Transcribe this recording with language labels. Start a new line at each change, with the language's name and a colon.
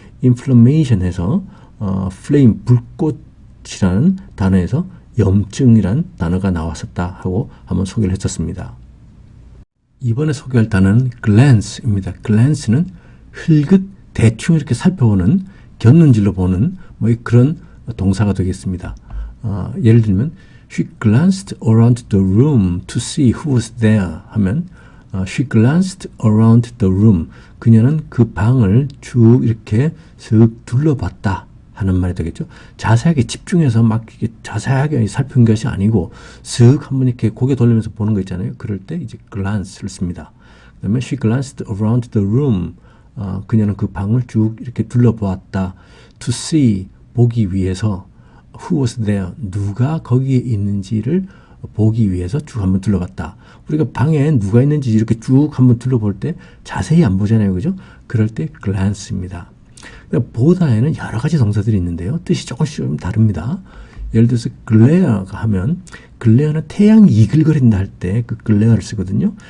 Korean: inflammation 해서 flame, 불꽃이라는 단어에서 염증이란 단어가 나왔었다 하고 한번 소개를 했었습니다. 이번에 소개할 단어는 glance입니다. glance는 흘긋 대충 이렇게 살펴보는, 곁눈질로 보는 뭐 그런 동사가 되겠습니다.
English: 예를 들면 She glanced around the room to see who was there
Korean: 하면
English: She glanced around the room.
Korean: 그녀는 그 방을 쭉 이렇게 슥 둘러봤다 하는 말이 되겠죠. 자세하게 집중해서 막 이렇게 자세하게 살핀 것이 아니고 슥 한번 이렇게 고개 돌리면서 보는 거 있잖아요. 그럴 때 이제 glance를 씁니다. 그 다음에
English: She glanced around the room.
Korean: 그녀는 그 방을 쭉 이렇게 둘러보았다.
English: To see,
Korean: 보기 위해서
English: Who was there?
Korean: 누가 거기에 있는지를 보기 위해서 쭉 한번 둘러봤다. 우리가 방에 누가 있는지 이렇게 쭉 한번 둘러볼 때 자세히 안 보잖아요. 그죠? 그럴 때 glance입니다. 보다에는 여러 가지 동사들이 있는데요. 뜻이 조금씩 좀 다릅니다. 예를 들어서 glare가 하면 glare는 태양이 이글거린다 할 때 그 glare를 쓰거든요.